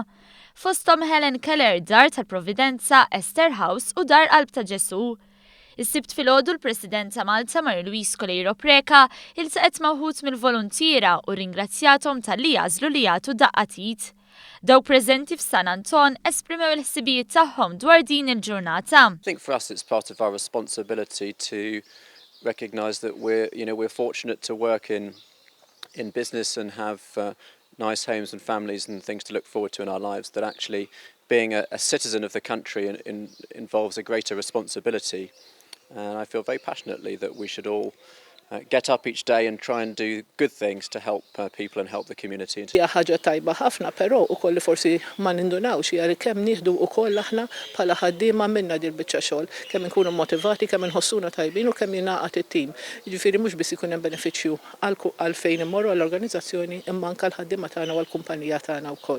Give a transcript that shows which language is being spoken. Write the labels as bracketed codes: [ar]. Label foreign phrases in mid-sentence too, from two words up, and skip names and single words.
[mt] Fosthom Helen Keller dar tal-Providenza, Esther House u dar Qalb ta' Ġesu. Is-sibt filgħodu l-President ta' Malta Preka iltaqgħet ma' wħud mill-volontiera u ringrazzjahom talli jagħżlu li jagħtu daqqatit. Dawk preżenti f'San Anton esprimew il-ħsibijiet tagħhom dwar din il-ġurnata. [en] I think for us it's part of our responsibility to recognise that we're fortunate to work in business and have nice homes and families and things to look forward to in our lives, that actually being a citizen of the country involves a greater responsibility. And I feel very passionately that we should all get up each day and try and do good things to help people and help the community. [mt] Hija ħaġa tajba ħafna, però ukoll forsi ma nindunawx hija kemm nieħdu wkoll aħna bħala ħaddiema minna din biċċa xogħol, kemm inkunu motivati, kemm inħossuna tajbin u kemm jingħaqad it-tim. Jiġifieri mhux biss ikun hemm benefiċċju għal fejn immorru għall-organizzazzjoni imma anke l-ħaddiema tagħna u l-kumpanija tagħna wkoll.